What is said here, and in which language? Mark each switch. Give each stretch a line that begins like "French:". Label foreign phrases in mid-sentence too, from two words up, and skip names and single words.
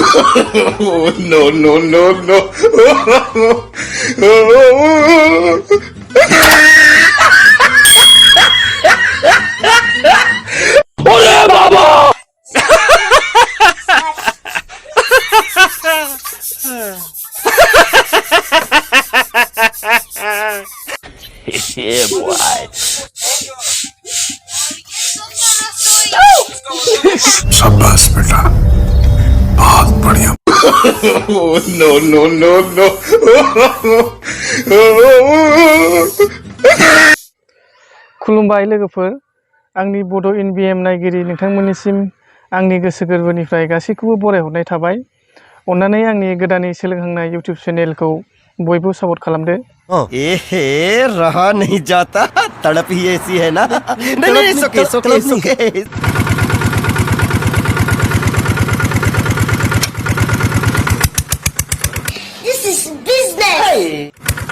English: No, no, no, no. Ole baba! Yeah, boy.
Hindi: शाबाश बेटा, बहुत बढ़िया।
English: No, no, no, no.
Bodo: खुलुमबाय लोगोफोर, आंनि बड' NBM नायगिरि नोंथांमोननिसिम आंनि गोसो गोरबोनिफ्राय गासैखौबो बरायहरनाय थाबाय। अन्नानै आंनि गोदानै सोलोंहांनाय YouTube चेनेलखौ बयबो सापर्ट खालामदो।
Hindi: एहे रहा नहीं जाता, तड़प ही ऐसी है ना। नहीं सुके सुके सुके।
English: This is business.